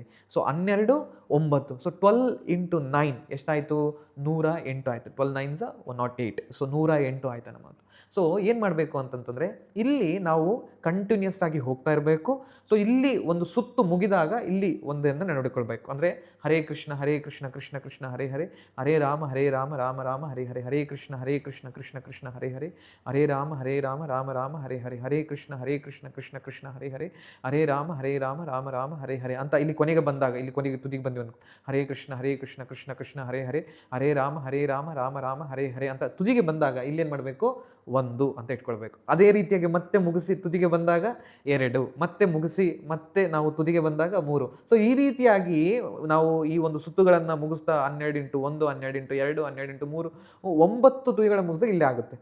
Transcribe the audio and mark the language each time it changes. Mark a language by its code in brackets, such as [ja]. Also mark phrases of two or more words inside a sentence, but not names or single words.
[kn] ಸೊ 12 9, ಸೊ 12 × 9 ಎಷ್ಟಾಯಿತು? 108 ಆಯಿತು. 12 9s 108. ಸೊ 108 ಆಯಿತು ನಮ್ಮ ಮಾತು. ಸೊ ಏನು ಮಾಡಬೇಕು ಅಂತಂತಂದರೆ, ಇಲ್ಲಿ ನಾವು ಕಂಟಿನ್ಯೂಸ್ ಆಗಿ ಹೋಗ್ತಾ ಇರಬೇಕು. ಸೊ ಇಲ್ಲಿ ಒಂದು ಸುತ್ತು ಮುಗಿದಾಗ ಇಲ್ಲಿ ಒಂದನ್ನು ನೋಡಿಕೊಳ್ಬೇಕು. ಅಂದರೆ [sa] ಹರೇ ಕೃಷ್ಣ ಕೃಷ್ಣ ಕೃಷ್ಣ ಹರೇ ಹರೇ, ಹರೇ ರಾಮ ರಾಮ ರಾಮ ಹರೇ ಹರೇ, [kn] ಹರೇ ಕೃಷ್ಣ ಕೃಷ್ಣ ಕೃಷ್ಣ ಹರೇ ಹರೇ, ಹರೇ ರಾಮ ರಾಮ ರಾಮ ಹರೇ ಹರೇ, ಹರೇ ಕೃಷ್ಣ ಕೃಷ್ಣ ಕೃಷ್ಣ ಹರೇ ಹರೇ, ಹರೇ ರಾಮ ರಾಮ ರಾಮ ಹರೇ ಹರೇ ಅಂತ ಇಲ್ಲಿ ಕೊನೆಗೆ ಬಂದಾಗ, ಇಲ್ಲಿ ಕೊನೆಗೆ ತುದಿಗೆ ಬಂದಿವೆ ಅನ್ಕೊ, [sa] ಹರೇ ಕೃಷ್ಣ ಕೃಷ್ಣ ಕೃಷ್ಣ ಹರೇ ಹರೇ, ಹರೇ ರಾಮ ರಾಮ ರಾಮ ಹರೇ ಹರೇ [kn] ಅಂತ ತುದಿಗೆ ಬಂದಾಗ ಇಲ್ಲೇನು ಮಾಡಬೇಕು? 1 ಅಂತ ಇಟ್ಕೊಳ್ಬೇಕು. ಅದೇ ರೀತಿಯಾಗಿ ಮತ್ತೆ ಮುಗಿಸಿ ತುದಿಗೆ ಬಂದಾಗ 2, ಮತ್ತೆ ಮುಗಿಸಿ ಮತ್ತೆ ನಾವು ತುದಿಗೆ ಬಂದಾಗ 3. ಸೊ ಈ ರೀತಿಯಾಗಿ ನಾವು ಈ ಒಂದು ಸುತ್ತುಗಳನ್ನು ಮುಗಿಸ್ತಾ 12 × 1, 12 × 2, 12 × 3, 9 ತುದಿಗಳ ಮುಗಿಸಿದಾಗ ಇಲ್ಲೇ ಆಗುತ್ತೆ.